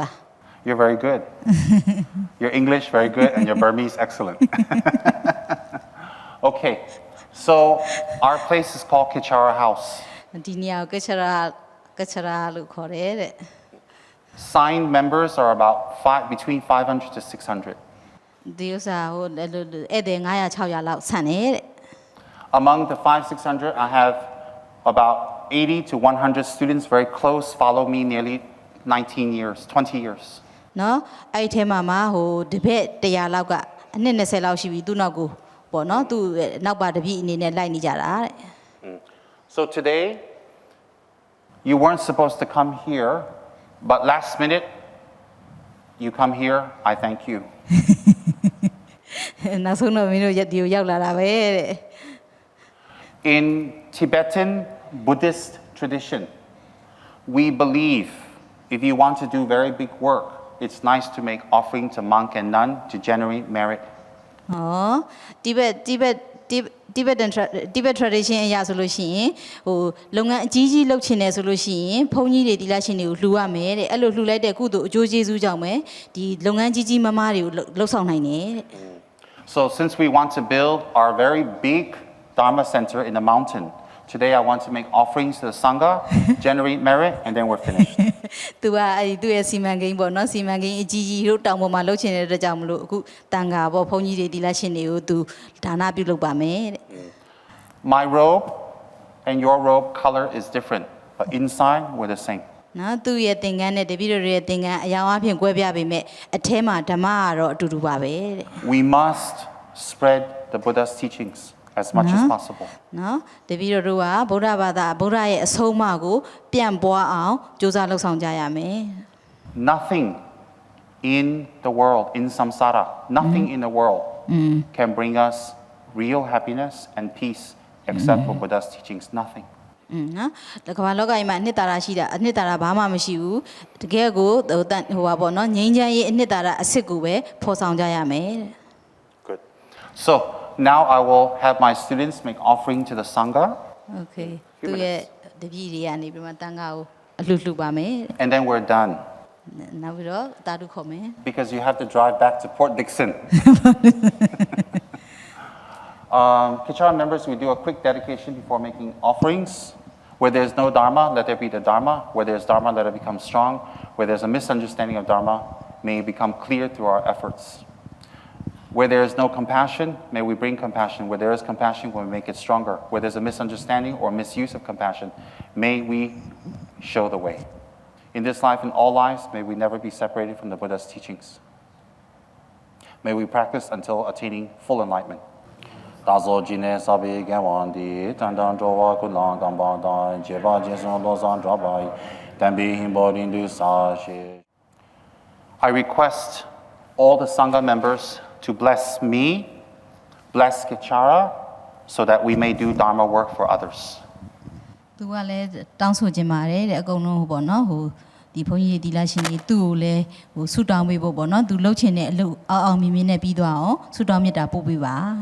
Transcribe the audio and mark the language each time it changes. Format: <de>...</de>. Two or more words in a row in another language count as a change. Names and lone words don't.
<en>You're very good. Your English very good and your Burmese excellent. Okay, so our place is called Kechara House.</en> <my>ဒီနေရာကိုကချရာလို့ခေါ်တယ်တဲ့</my> <en>Signed members are about between 500 to 600.</en> <my>ဒီဥစ္စာဟိုဧည့်သည်900 600လောက်ဆန်တယ်တဲ့</my> <en>Among the 500-600, I have about 80 to 100 students very close, follow me nearly 19 years, 20 years.</en> <my>နော်အဲ့ဒီထဲမှာဟိုတပည့်100လောက်ကအနှစ်20လောက်ရှိပြီသူ့နောက်ကိုပေါ့နော်သူနောက်ပါတပည့်အနေနဲ့လိုက်နေကြတာတဲ့</my> <en>So today, you weren't supposed to come here, but last minute, you come here, I thank you.</en> <my>နောက်ဆုံးတော့မင်းတို့ဒီကိုရောက်လာတာပဲတဲ့</my> <en>In Tibetan Buddhist tradition, we believe if you want to do very big work, it's nice to make offering to monk and nun to generate merit.</en> <my>ဟော Tibet tradition အရာဆိုလို့ရှိရင်ဟိုလုပ်ငန်းအကြီးကြီးလုပ်ချင်တယ်ဆိုလို့ရှိရင်ဘုန်းကြီးတွေဒီလားရှင်တွေကိုလှူရမယ်တဲ့အဲ့လိုလှူလိုက်တဲ့ကုသိုလ်အကျိုးကျေးဇူးကြောင့်ပဲဒီလုပ်ငန်းကြီးကြီးမားမားတွေကိုလှုပ်ဆောင်နိုင်တယ်တဲ့</my> <en>So since we want to build our very big Dharma center in the mountain, today I want to make offerings to the Sangha, generate merit, and then we're finished.</en> <my>သူကအဲ့ဒီသူ့ရဲ့စီမံကိန်းပေါ့နော်စီမံကိန်းအကြီးကြီးတို့တောင်ပေါ်မှာလှုပ်ချင်တဲ့အတွက်ကြောင့်မလို့အခုတန်ခါပေါ့ဘုန်းကြီးတွေဒီလားရှင်တွေကိုသူဒါနပြုလုပ်ပါမယ်တဲ့</my> <en>My robe and your robe color is different, but inside we're the same.</en> <my>နော်သူ့ရဲ့သင်္ကန်းနဲ့တပည့်တော်ရဲ့သင်္ကန်းအယောင်အပြင်ကွဲပြားပေမဲ့အထဲမှာဓမ္မကတော့အတူတူပါပဲတဲ့</my> <en>We must spread the Buddha's teachings as much as possible.</en> <my>နော်တပည့်တော်တို့ကဗုဒ္ဓဘာသာဗုဒ္ဓရဲ့အဆုံးအမကိုပြန့်ပွားအောင်ကြိုးစားလှုပ်ဆောင်ကြရမယ်</my> <en>Nothing in the world, in samsara, nothing in the world can bring us real happiness and peace except for Buddha's teachings. Nothing.</en> <my>နော်တကမ္ဘာလောကကြီးမှာအနှစ်သာရရှိတာအနှစ်သာရဘာမှမရှိဘူးတကယ်ကိုဟိုပါပေါ့နော်ငြိမ်းချမ်းရေးအနှစ်သာရအစစ်ကိုပဲဖော်ဆောင်ကြရမယ်</my> <en>Good. So now I will have my students make offering to the Sangha.</en> <my>Okay သူရဲ့တပည့်တွေကနေပြီးမှတန်ခါကိုအလှူပါမယ်</my> <en>And then we're done.</en> <my>နောက်ပြီးတော့တာတုခေါ်မယ်</my> <en>Because you have to drive back to Port Dickson. Kechara members, we do a quick dedication before making offerings. Where there's no Dharma, let there be the Dharma. Where there's Dharma, let it become strong. Where there's a misunderstanding of Dharma, may it become clear through our efforts. Where there is no compassion, may we bring compassion. Where there is compassion, we make it stronger. Where there's a misunderstanding or misuse of compassion, may we show the way. In this life and all lives, may we never be separated from the Buddha's teachings. May we practice until attaining full enlightenment. Dazo jine sabi gawandi tandang jowa kulang gamba dan jeba jeson lozan drabai dambi himborin du sashi. I request all the Sangha members to bless me, bless Kechara, so that we may do Dharma work for others.</en> <my>သူကလည်းတောင်းဆိုခြင်းပါတယ်တဲ့အကုန်လုံးဟိုပေါ့နော်ဟိုဒီဘုန်းကြီးဒီလာရှင်ကြီးသူ့ကိုလည်းဟိုဆုတောင်းပေးဖို့ပေါ့နော်သူလှုပ်ချင်တဲ့အလုပ်အောင်မြင်မြင်နဲ့ပြီးသွားအောင်ဆုတောင်းမေတ္တာပို့ပေးပါ</my>